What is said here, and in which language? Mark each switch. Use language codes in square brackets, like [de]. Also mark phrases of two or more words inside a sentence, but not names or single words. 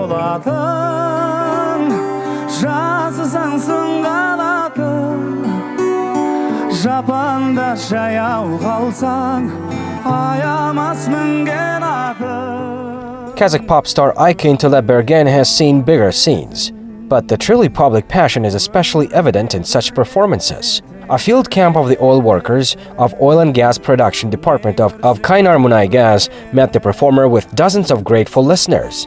[kk] болатын, жазсаң сыңғалатын, жапанда жаяу қалсаң, аямас мінген атын. [en] Kazakh pop star Aykin Bergen has seen bigger scenes, but the truly public passion is especially evident in such performances. A field camp of the oil workers of Oil and Gas Production Department of Embamunaygas met the performer with dozens of grateful listeners.